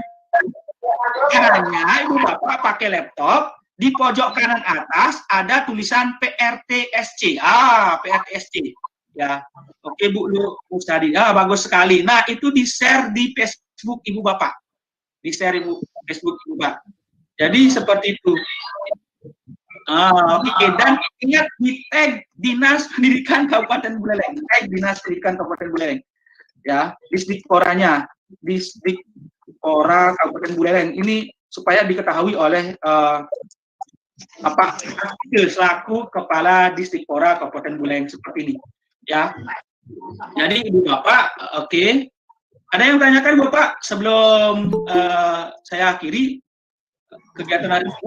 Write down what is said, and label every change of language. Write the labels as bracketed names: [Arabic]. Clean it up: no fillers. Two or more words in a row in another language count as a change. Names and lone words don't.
[Indonesian] Caranya Ibu Bapak pakai laptop, di pojok kanan atas ada tulisan PRTSC. PRTSC. Ya. Oke, Bu Lu Mustadi. Bagus sekali. Nah, itu di-share di Facebook Ibu Bapak. Di-share Facebook Ibu Bapak. Jadi seperti itu. Oke, dan ingat di tag Dinas Pendidikan Kabupaten Buleleng. Tag Dinas Pendidikan Kabupaten Buleleng. Ya, Disdikporanya, Disdikpora Kabupaten Buleleng ini supaya diketahui oleh selaku Kepala Disdikpora Kabupaten Buleleng seperti ini, ya. Jadi Ibu Bapak, oke. Ada yang tanyakan Bapak sebelum saya akhiri kegiatan hari ini?